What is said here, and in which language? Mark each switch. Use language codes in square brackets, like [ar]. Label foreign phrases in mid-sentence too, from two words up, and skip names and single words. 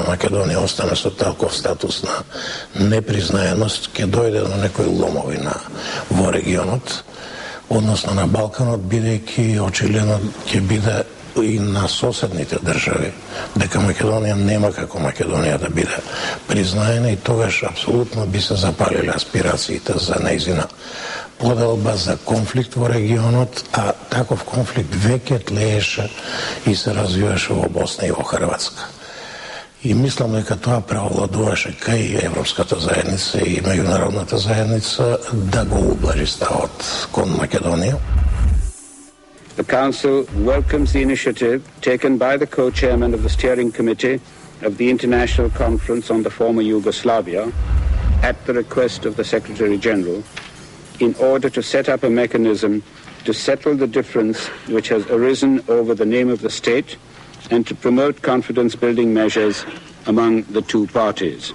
[mk] Македонија остане со таков статус на непризнаеност, ќе дојде до некои ломови во регионот, односно на Балканот, бидејќи очигледно ќе биде и на соседните држави, дека Македонија нема како Македонија да биде признаена, и тогаш апсолутно би се запалиле аспирациите за нејзина поделба, за конфликт во регионот, а таков конфликт веќе тлееше и се развиваше во Босна и во Хрватска. И мислам дека тоа преовладуваше кај Европската заедница и меѓународната заедница да го ублажи ставот кон Македонија. [en] The Council welcomes the initiative taken by the co-chairman of the Steering Committee of the International Conference on the Former Yugoslavia at the request of the Secretary-General in order to set up a mechanism to settle the difference which has arisen over the name of the state and to promote confidence-building measures among the two parties.